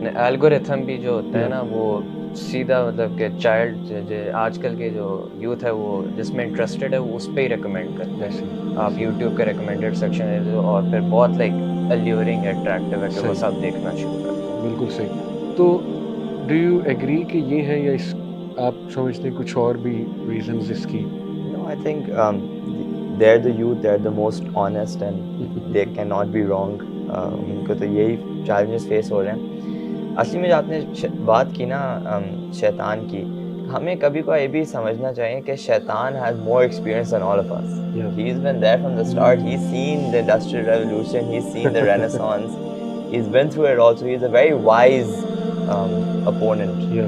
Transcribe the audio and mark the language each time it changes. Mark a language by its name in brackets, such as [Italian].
[Urdu] Algorithm بھی جو ہوتا ہے نا, وہ سیدھا مطلب کہ چائلڈ آج کل کے جو یوتھ ہے وہ جس میں انٹرسٹڈ ہے وہ اس پہ ہی ریکمینڈ کرتے ہیں. آپ یوٹیوب کے ریکمینڈیڈ سیکشن ہے, اور پھر بہت [English] like alluring attractive [Urdu] ہے کہ وہ سب دیکھنا شروع کرتے ہیں. بالکل صحیح. تو [English] do you agree [Urdu] کہ یہ ہے, یا اس آپ سمجھتے ہیں کچھ اور بھی ریزنز اس کی؟ [English] No, I think they're the youth, they're the most honest and they cannot be wrong. [Urdu] ان کو تو یہی چیلنجز فیس ہو رہے ہیں. اصلی میں جو آپ نے بات کی نا شیطان کی, ہمیں کبھی کو یہ بھی سمجھنا چاہیے کہ شیطان [English] has more experience than all of us. He's been there from the start. He's seen the Industrial Revolution. He's seen the Renaissance. He's been through it all. So he's a very wise opponent.